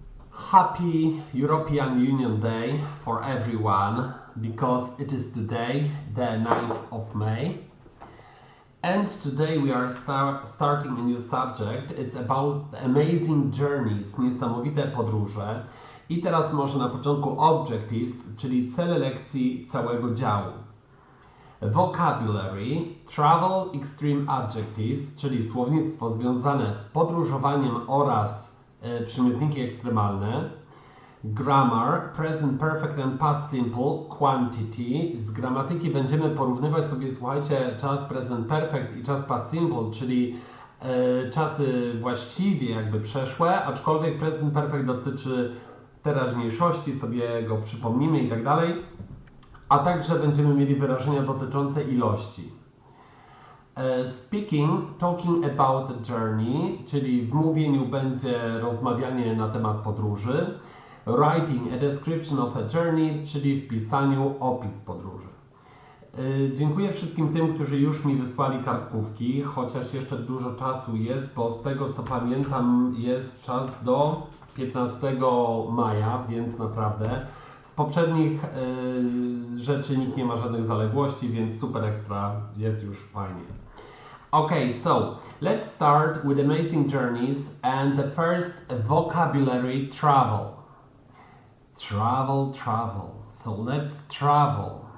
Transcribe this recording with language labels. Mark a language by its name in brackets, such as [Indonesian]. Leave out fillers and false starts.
[English] Happy European Union Day for everyone because it is today, the 9th of May. And today we are starting a new subject. It's about amazing journeys, [Polish] niesamowite podróże. I teraz może na początku objectives, czyli cele lekcji całego działu. [English] Vocabulary, travel extreme adjectives, [Polish] czyli słownictwo związane z podróżowaniem oraz przymiotniki ekstremalne. [English] Grammar, present perfect and past simple, quantity. [Polish] Z gramatyki będziemy porównywać sobie, słuchajcie, czas present perfect i czas past simple, czyli czasy właściwie jakby przeszłe, aczkolwiek present perfect dotyczy teraźniejszości, sobie go przypomnimy i tak dalej. A także będziemy mieli wyrażenia dotyczące ilości. [English] Speaking, talking about a journey, [Polish] czyli w mówieniu będzie rozmawianie na temat podróży. [English] Writing, a description of a journey, [Polish] czyli w pisaniu opis podróży. Dziękuję wszystkim tym, którzy już mi wysłali kartkówki, chociaż jeszcze dużo czasu jest, bo z tego co pamiętam jest czas do 15 maja, więc naprawdę z poprzednich rzeczy nikt nie ma żadnych zaległości, więc super ekstra, jest już fajnie. [English] Okay, so let's start with amazing journeys and the first vocabulary, travel. Travel, travel. So let's travel.